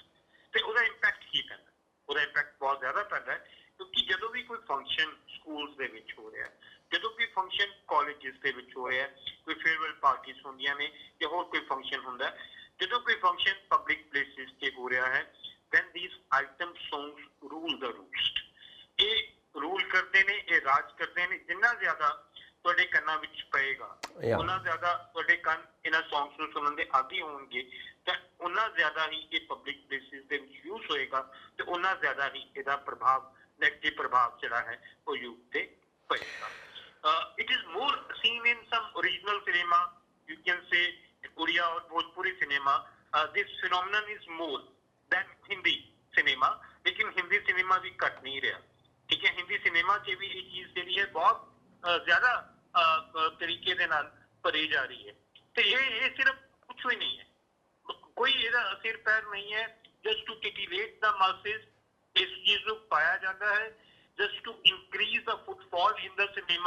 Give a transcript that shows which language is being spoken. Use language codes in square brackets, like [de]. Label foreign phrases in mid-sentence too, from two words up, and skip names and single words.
[pa] ਤੇ ਉਹਦਾ ਇੰਪੈਕਟ ਕੀ ਪੈਂਦਾ? ਉਹਦਾ ਇੰਪੈਕਟ ਬਹੁਤ ਜ਼ਿਆਦਾ ਪੈਂਦਾ ਹੈ, ਕਿਉਂਕਿ ਜਦੋਂ ਵੀ ਕੋਈ ਫੰਕਸ਼ਨ ਸਕੂਲਸ ਦੇ ਵਿੱਚ ਹੋ ਰਿਹਾ, ਜਦੋਂ ਵੀ ਫੰਕਸ਼ਨ ਕਾਲਜਿਸ ਦੇ ਵਿੱਚ ਹੋ ਰਿਹਾ, ਕੋਈ [en] farewell parties [pa] ਹੁੰਦੀਆਂ ਨੇ ਜਾਂ ਹੋਰ ਕੋਈ ਫੰਕਸ਼ਨ ਹੁੰਦਾ, ਜਦੋਂ ਕੋਈ ਫੰਕਸ਼ਨ [en] public places [pa] ਤੇ ਹੋ ਰਿਹਾ ਹੈ, [en] then these item songs rule the roost। [pa] ਇਹ ਰੂਲ ਕਰਦੇ ਨੇ, ਇਹ ਰਾਜ ਕਰਦੇ ਨੇ। ਜਿੰਨਾ ਜ਼ਿਆਦਾ ਤੁਹਾਡੇ ਕੰਨਾਂ ਵਿੱਚ ਪਏਗਾ, ਉਹਨਾਂ ਜ਼ਿਆਦਾ ਤੁਹਾਡੇ ਕੰਨ ਇਹਨਾਂ ਸੌਂਗਸ ਨੂੰ ਸੁਣਨ ਦੇ ਆਦੀ ਹੋਣਗੇ, ਤਾਂ ਉਹਨਾਂ ਜ਼ਿਆਦਾ ਹੀ ਇਹ [en] public places [pa] ਦੇ ਵਿੱਚ ਯੂਜ਼ ਹੋਏਗਾ ਤੇ ਉਹਨਾਂ ਜ਼ਿਆਦਾ ਹੀ ਇਹਦਾ ਪ੍ਰਭਾਵ, ਨੈਗੇਟਿਵ ਪ੍ਰਭਾਵ ਜਿਹੜਾ ਹੈ ਉਹ ਯੂਥ ਤੇ ਪਏਗਾ। [en] It is more seen in some original cinema, you can say Oriya or Bhojpuri cinema। This phenomenon is more than Hindi cinema, [hi] लेकिन हिंदी सिनेमा भी घट नहीं रहा, ठीक है। हिंदी सिनेमा च भी ये चीज [pa] ਜਿਹੜੀ ਹੈ ਬਹੁਤ ਜ਼ਿਆਦਾ ਤਰੀਕੇ ਦੇ ਨਾਲ ਭਰੀ ਜਾ ਰਹੀ ਹੈ। ਤੇ ਇਹ ਸਿਰਫ ਕੁਝ ਵੀ ਨਹੀਂ ਹੈ, ਕੋਈ ਇਹਦਾ ਸਿਰ ਪੈਰ ਨਹੀਂ ਹੈ। [en] just to titillate the masses [pa] ਇਸ ਚੀਜ਼ ਨੂੰ ਪਾਇਆ ਜਾਂਦਾ ਹੈ, [en] just to increase the footfall in the cinema.